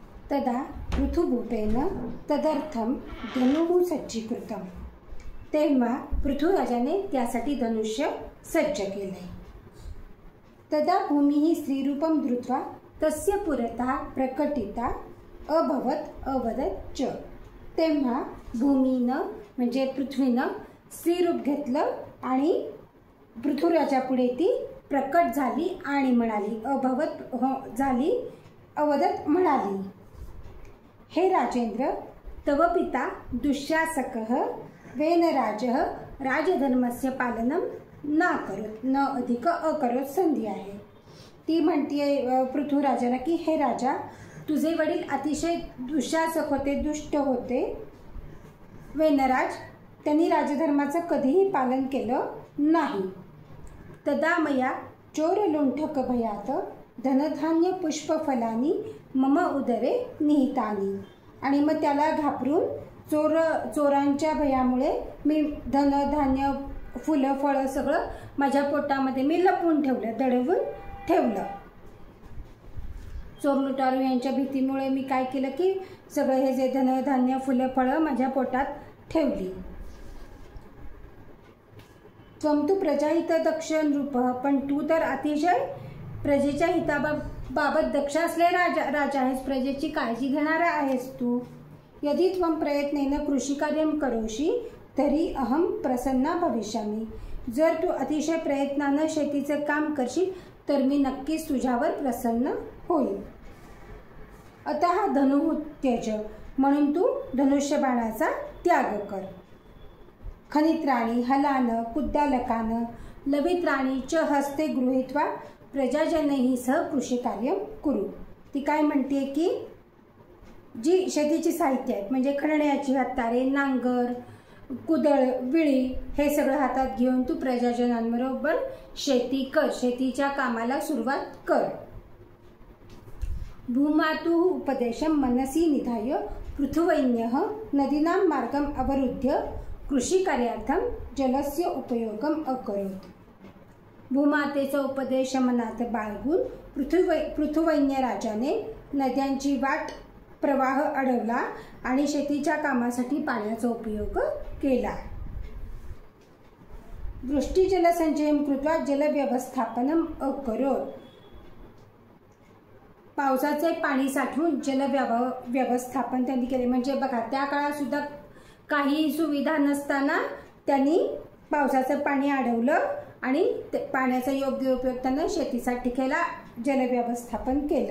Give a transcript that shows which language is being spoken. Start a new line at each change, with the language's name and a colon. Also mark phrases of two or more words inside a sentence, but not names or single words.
Sanskrit: तदा पृथुभूपेन तदर्थम धनुः सज्जीकृतम.
Marathi: तेव्हा पृथ्वीराजाने त्यासाठी धनुष्य सज्ज केले.
Sanskrit: तदा भूमिः स्त्रीरूपं धृत्वा तस्य पुरतः प्रकटिता अभवत अवदत च.
Marathi: तेव्हा भूमीनं म्हणजे पृथ्वीनं स्त्रीरूप घेतलं आणि पृथ्वीराजापुढे ती प्रकट झाली आणि म्हणाली, अभवत झाली, अवदत म्हणाली, हे राजेंद्र,
Sanskrit: तव पिता दुःशासकः वेनराजः राजधर्मस्य पालनं नाकरोत्. न अधिक अकरोत्
Marathi: संधी आहे. ती म्हणते पृथ्वीराजाला की हे राजा, तुझे वडील अतिशय दुःशासक होते, दुष्ट होते. वेनराज, त्यांनी राजधर्माचं कधीही पालन केलं नाही.
Sanskrit: तदा मया चोरलुंठक भयात धनधान्य पुष्पफलानी मम उदरे निहितानी.
Marathi: आणि मग त्याला घाबरून चोरांच्या भयामुळे मी धनधान्य फुलं फळं सगळं माझ्या पोटामध्ये मी लपवून ठेवलं, दडवून ठेवलं. चोर लुटारू यांच्या भीतीमुळे मी काय केलं की सगळं हे जे धनधान्य फुलं फळं माझ्या पोटात ठेवली.
Sanskrit: त्वं तु प्रजाहित दक्ष नृप.
Marathi: पण तू तर अतिशय प्रजेच्या हिताबाबत दक्ष असले राजा आहेस, प्रजेची काळजी घेणारा आहेस तू.
Sanskrit: यदि त्वं प्रयत्नेन कृषिकार्यं करोषि तरी अहम प्रसन्ना भविष्यामि.
Marathi: जर तू अतिशय प्रयत्नानं शेतीचं काम करशील तर मी नक्कीच तुझ्यावर प्रसन्न होईल.
Sanskrit: अतः धनुः त्यज.
Marathi: म्हणून तू धनुष्यबाणाचा त्याग कर.
Sanskrit: खनित्राणी हलान कुद्दालकान लवित्राणी च हस्ते गृहीत्वा प्रजाजनैः सह कृषिकार्यं कुरु.
Marathi: ती काय म्हणते की जी शेतीची साहित्य आहेत म्हणजे खणण्याची हत्यारे, नांगर, कुदळ, विळी हे सगळं हातात घेऊन तू प्रजाजनांबरोबर शेती कर, शेतीच्या कामाला सुरुवात कर.
Sanskrit: भूमातुः उपदेशं मनसी निधाय पृथुवैन्यः नदीनां मार्गम् अवरुद्ध्य कृषिकार्यार्थं जलस्य उपयोगम अकरोत्.
Marathi: भूमातेचा उपदेश मनात बाळगून पृथुवैन्य राजाने नद्यांची वाट प्रवाह अडवला आणि शेतीच्या कामासाठी पाण्याचा उपयोग केला.
Sanskrit: वृष्टिजलसंचयं कृत्वा जलव्यवस्थापनम अकरोत्.
Marathi: पावसाचे पाणी साठवून जलव्यवस्थापन त्यांनी केले. म्हणजे बघा त्या काळात सुद्धा काही सुविधा नसताना त्यांनी पावसाचं पाणी अडवलं आणि पाण्याचा योग्य उपयोग त्यांना शेतीसाठी केला, जलव्यवस्थापन केलं.